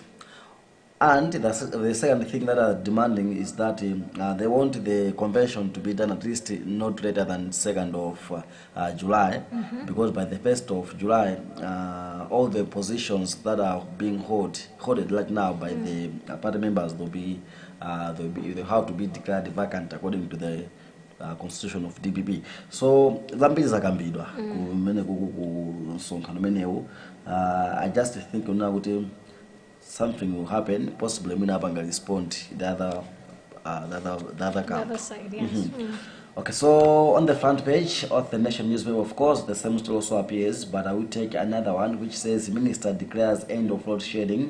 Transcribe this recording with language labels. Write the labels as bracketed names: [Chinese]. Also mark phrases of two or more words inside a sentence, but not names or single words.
[English] And the second thing that are demanding is that they want the convention to be done at least not later than 2nd of July, because by the 1st of July, all the positions that are being held right now by the party members they have to be declared vacant according to the constitution of DPP. [Nyanja] So zambiri zakambidwa kumene kusonkhano menewo. [English] I just think now something will happen, possibly Minabanga respond the other camp. The other side, yes. Okay, so on the front page of the Nation newspaper, of course, the same story also appears, but I will take another one which says Minister declares end of load shedding.